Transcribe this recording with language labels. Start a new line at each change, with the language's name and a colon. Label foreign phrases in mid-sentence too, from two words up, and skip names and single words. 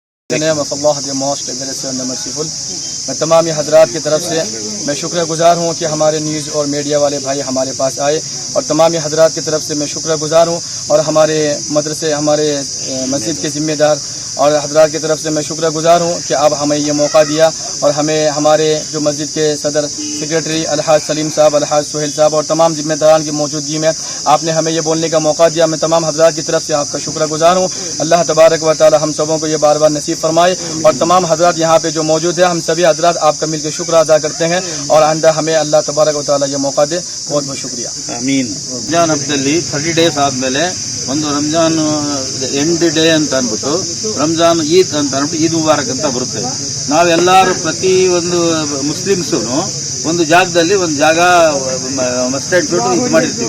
Hindi: मैं तमाम हजरात की तरफ से मैं शुक्रगुजार हूँ कि हमारे न्यूज़ और मीडिया वाले भाई हमारे पास आए, और तमाम हजरात की तरफ से मैं शुक्रगुजार हूँ, और हमारे मदरसे हमारे मस्जिद के ज़िम्मेदार और हजरात की तरफ से मैं शुक्रगुजार हूँ कि अब हमें ये मौका दिया, और हमें हमारे जो मस्जिद के सदर सेक्रेटरी अलहाज सलीम साहब, अलहाज सुहेल साहब और तमाम जिम्मेदारान की मौजूदगी में आपने हमें ये बोलने का मौका दिया। मैं तमाम हजरात की तरफ से आपका शुक्रगुजार हूँ।
Arabic: الله تبارك وتعالى
Hindi: हम सबों को ये बार बार नसीब फरमाए, और तमाम हजरात यहाँ पे जो मौजूद है हम सभी हजरात आपका मिलकर शुक्र अदा करते हैं, और आइंदा हमें
Arabic: الله تبارك وتعالى
Hindi: ये मौका दे। बहुत बहुत शुक्रिया।
Kannada: ಆಮೀನ್. ರಂಜಾನ್ ಹಬ್ಬದಲ್ಲಿ 30 ಡೇಸ್ ಆದ್ಮೇಲೆ ಒಂದು ರಂಜಾನ್
English: end day
Kannada: ಅಂತ ಅಂದ್ಬಿಟ್ಟು ರಂಜಾನ್ ಈದ್ ಅಂತ ಅಂದ್ಬಿಟ್ಟು
Arabic: عيد مبارك
Kannada: ಅಂತ ಬರುತ್ತೆ. ನಾವೆಲ್ಲರೂ ಪ್ರತಿ ಒಂದು ಮುಸ್ಲಿಮ್ಸು ಒಂದು ಜಾಗದಲ್ಲಿ ಒಂದು ಜಾಗ ಮಸ್ಟೆಡ್ ಬಿಟ್ಟು ಇದು ಮಾಡಿರ್ತೀವಿ.